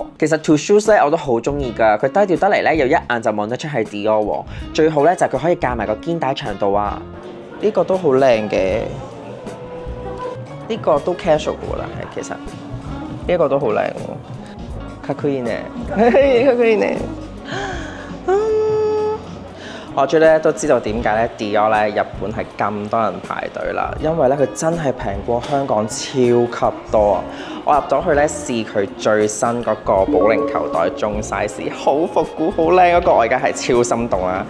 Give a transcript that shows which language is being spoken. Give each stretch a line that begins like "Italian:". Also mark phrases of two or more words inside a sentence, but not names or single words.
Cantonese: 其實 To Shoes 咧我都好中意㗎，佢低調得嚟咧，又一眼就望得出係 Dior 喎。最好咧就係佢可以架埋個肩帶長度啊，呢個都好靚嘅。呢個都 casual 㗎啦，係其實呢個都好靚喎。
Japanese: かっこいいね，かっこいいね。
Cantonese: 我最咧都知道點解咧 Dior 咧日本係咁多人排隊啦，因為咧佢真係平過香港超級多啊！我入咗去咧試佢最新嗰個保齡球袋中 size， 好復古好靚嗰個，我而家係超心動啦！